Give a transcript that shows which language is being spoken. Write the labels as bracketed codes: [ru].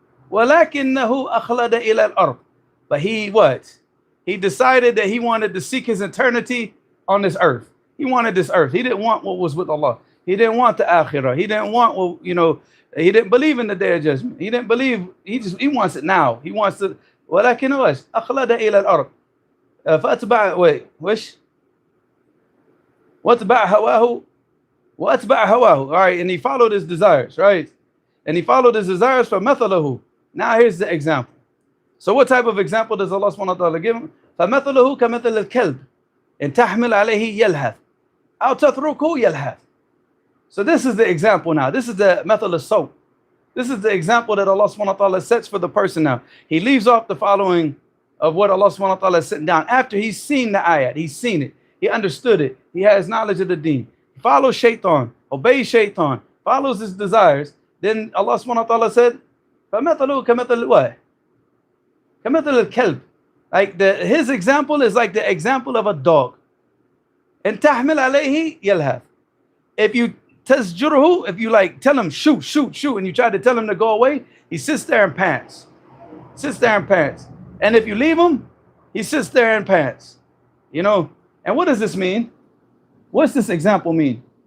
[ar] وَلَكِنَّهُ أَخْلَدَ إِلَى الْأَرْضِ. [en] But he what? He decided that he wanted to seek his eternity on this earth. He wanted this earth. He didn't want what was with Allah. He didn't want the akhirah. He didn't want what, you know, he didn't believe in the day of judgment. He didn't believe, he wants it now. He wants to, [ar] وَلَكِنَّهُ أَخْلَدَ إِلَى الْأَرْضِ. [en] فَأَتْبَعَ wait, wish? [ar] وَأَتْبَعَ هَوَاهُ وَأَتْبَعَ هَوَاهُ. [en] All right, and he followed his desires, right? And he followed his desires for مَثَلَهُ. Now here's the example. So what type of example does Allah subhanahu wa ta'ala give him? [ar] فَمَثَلَهُ كَمَثَلِ الْكَلْبِ إِن تَحْمِلْ عَلَيْهِ يَلْهَثْ أَوْ تَتْرُكُهُ يَلْهَثْ. [en] So this is the example now. This is the method of soap. This is the example that Allah subhanahu wa ta'ala sets for the person now. He leaves off the following of what Allah subhanahu wa ta'ala is sitting down. After he's seen the ayat, he's seen it, he understood it, he has knowledge of the deen. He follows shaitan, obeys shaitan, follows his desires, then Allah subhanahu wa ta'ala said, [ar] فَمَثَلُهُ كَمَثَلِ [en] what? [ar] كَمَثَلِ الْكَلْبِ. [en] Like his example is like the example of a dog. [ar] And تَحْمِلْ عَلَيْهِ يَلْهَث. [en] If you tasjuruhu, if you like tell him shoot, shoot, shoot, and you try to tell him to go away, he sits there and pants. Sits there and pants. And if you leave him, he sits there and pants. You know, and what does this mean? What's this example mean?